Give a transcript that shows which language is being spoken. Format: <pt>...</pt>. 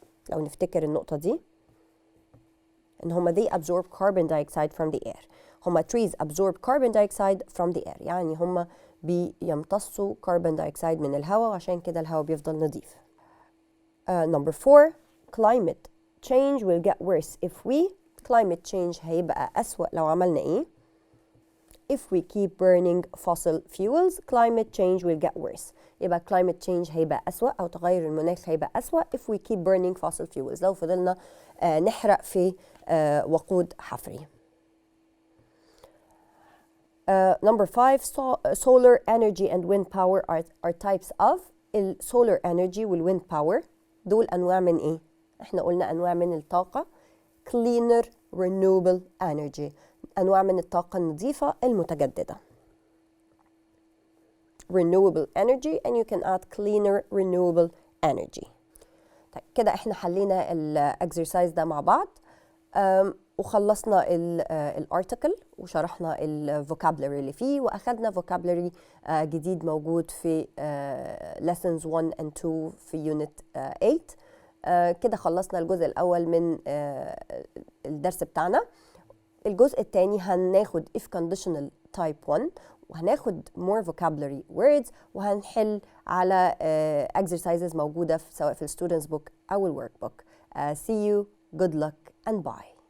<ar>لو نفتكر النقطة دي إن هما</ar> <en>they absorb carbon dioxide from the air.</en> <ar>هما</ar> <en>trees absorb carbon dioxide from the air،</en> <ar>يعني هما بيمتصوا carbon dioxide من الهواء، وعشان كده الهواء بيفضل نظيف.</ar> <en>Number 4, climate change will get worse if we. climate change</en> <ar>هيبقى أسوأ لو عملنا إيه؟</ar> <en>If we keep burning fossil fuels, climate change will get worse.</en> <ar>يبقى</ar> <en>climate change</en> <ar>هيبقى أسوأ، أو تغير المناخ هيبقى أسوأ</ar> <en>if we keep burning fossil fuels.</en> <ar>لو فضلنا نحرق في وقود حفري.</ar> <en>Number 5, solar energy and wind power are types of.</en> <ar>solar energy والwind power دول أنواع من إيه؟ إحنا قلنا أنواع من الطاقة.</ar> <en>cleaner renewable energy،</en> <ar>أنواع من الطاقة النظيفة المتجددة.</ar> <en>renewable energy and you can add cleaner renewable energy.</en> <ar>طيب كده احنا حلينا الاكسرسايز ده مع بعض، وخلصنا الارتكل وشرحنا الفوكابلري اللي فيه، واخدنا فوكابلري جديد موجود في</ar> <en>lessons 1 and 2</en> <ar>في unit 8. كده خلصنا الجزء الأول من الدرس بتاعنا. الجزء الثاني هناخد</ar> <en>if conditional type 1،</en> <ar>وهناخد</ar> <en>more vocabulary words،</en> <ar>وهنحل على exercises موجودة سواء في students book أو workbook.</ar> <en>See you, good luck and bye.</en>